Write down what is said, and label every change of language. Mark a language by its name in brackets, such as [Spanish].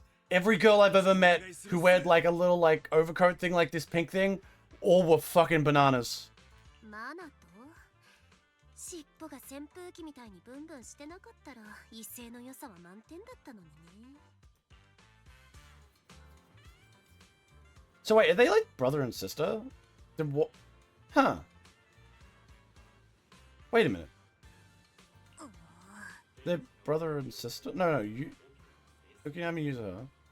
[English] Every girl I've ever met who wear like a little like overcoat thing like this pink thing, all were fucking bananas. [Japanese] マナと尻尾が扇風機みたいにブンブンしてなかったら威勢の良さは満点だったのにね。 [English] So wait, are they like brother and sister? Then what? Huh? Wait a minute. They're brother and sister? No, you. Okay, I'm gonna use her.